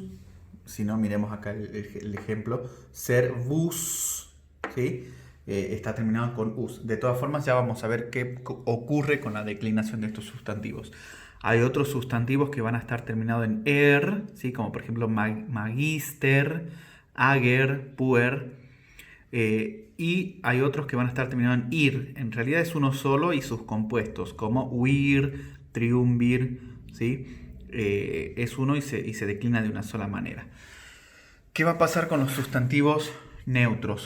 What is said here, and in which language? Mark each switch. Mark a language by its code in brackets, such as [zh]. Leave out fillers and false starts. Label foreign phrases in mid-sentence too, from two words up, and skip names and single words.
[es] Si no, miremos acá el ejemplo. Servus, ¿sí? Está terminado con us. De todas formas, ya vamos a ver qué ocurre con la declinación de estos sustantivos. Hay otros sustantivos que van a estar terminados en er, ¿sí? Como por ejemplo [la] magister, ager, puer. [es] Y hay otros que van a estar terminados en ir. En realidad es uno solo y sus compuestos, como [la] huir, triunvir, [es] ¿sí? Es uno y se declina de una sola manera. ¿Qué va a pasar con los sustantivos neutros?